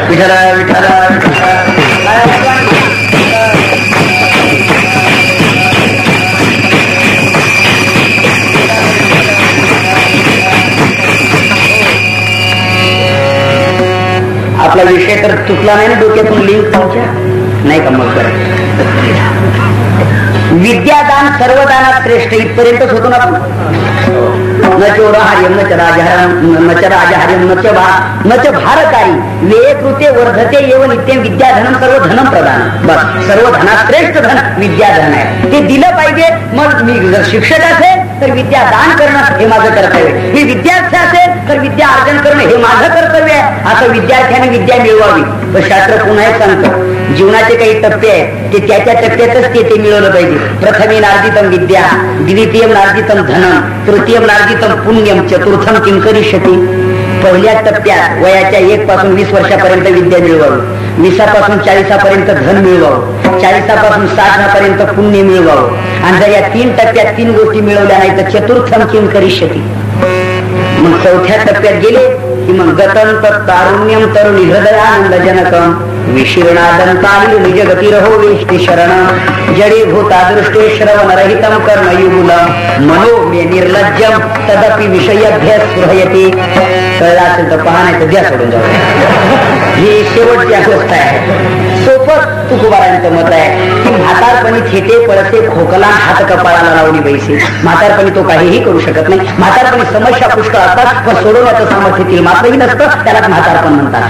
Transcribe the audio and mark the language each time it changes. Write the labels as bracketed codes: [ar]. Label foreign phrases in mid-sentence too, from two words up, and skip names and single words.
[mr] विठाला विठाला आपला विषय तर तुटला नाही ना डोक्यातून, लिंक तुमच्या नाही का? मग विद्यादान सर्वदानात श्रेष्ठ इथपर्यंतच होतो ना आपण. [sa] न चोरहार्यम न च राजहार्यम न च भारकारी वे कृते वर्धते एव नित्यम विद्याधनम सर्व धनम प्रदान. [mr] बस, सर्व धनात श्रेष्ठ धन विद्याधन आहे, ते दिलं पाहिजे. मग मी जर शिक्षक असेल तर विद्या दान करणं हे माझं कर्तव्य, मी विद्यार्थी असेल तर विद्या अर्जन करणं हे माझं कर्तव्य आहे. असं विद्यार्थ्याने विद्या मिळवावी. तर शास्त्र पुन्हा एक सांगतं, जीवनाचे काही टप्पे आहेत ते त्याच्या टप्प्यातच ते मिळवलं पाहिजे. [sa] प्रथमे नार्जितम विद्या, द्वितीयम नार्जितम धनम, तृतीयम नार्जितम पुण्यम, चतुर्थम किं करिष्यति. [mr] पहिल्या टप्प्यात वयाच्या 1 पासून 20 वर्षापर्यंत विद्या मिळवावी, 20 पासून 40 पर्यंत धन मिळवावं, 40 पासून 60 पर्यंत पुण्य मिळवावं. आणि जर या 3 टप्प्यात 3 गोष्टी मिळवल्या नाही तर [sa] चतुर्थम किं करिष्यति. [mr] मग चौथ्या टप्प्यात गेले की मग [sa] गतं तारुण्यम तरुणी हृदयानंदजनकम विशीर्णादंतानि निजगतिरहो वेष्टि शरणं जडीभूतादृष्टे श्रवणरहितं कर्मयुगुलं मनो मे निर्लज्जम तदपि विषयभ्य स्पृहयति. [mr] कळलं असेल तर पहा, नाही तर द्या सोडून जाऊ. ही शेवटची अवस्था आहे. सोपं तुकोबारांचं मत आहे की म्हातारपणी थेटे पळसे खोकला हात कपाळाला लावणी बैसे. म्हातारपणी तो काहीही करू शकत नाही. म्हातारपणी समस्या पुष्कळ असतात पण सोडवण्याचं सामर्थ्य मात्रही नसतं, त्याला म्हातारपण म्हणतात.